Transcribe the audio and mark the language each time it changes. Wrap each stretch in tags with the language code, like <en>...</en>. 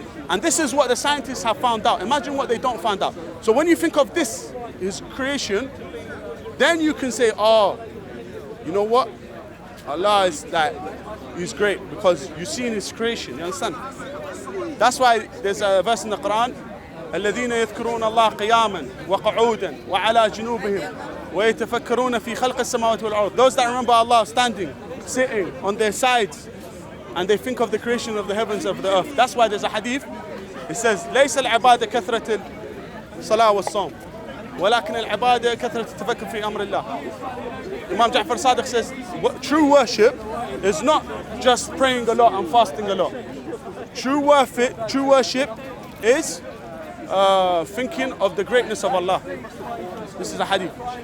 <en>And this is what the scientists have found out. Imagine what they don't find out. So when you think of this, his creation, then you can say, oh, you know what? Allah is He's great because you see in his creation, you understand? That's why there's a verse in the Quran,</en> <ar>الذين يذكرون الله قياما وقعودا وعلى جنوبهم ويتفكرون في خلق السماوات والأرض.</ar> <en>Those that remember Allah standing, sitting on their sides, and they think of the creation of the heavens and of the earth. That's why there's a hadith. It says,</en> <ar>ليس العبادة كثرة الصلاة والصوم ولكن العبادة كثرة التفكر في أمر الله.</ar> <en>Imam Ja'far Sadiq says, true worship is not just praying a lot and fasting a lot. True worship is thinking of the greatness of Allah. This is a hadith.</en>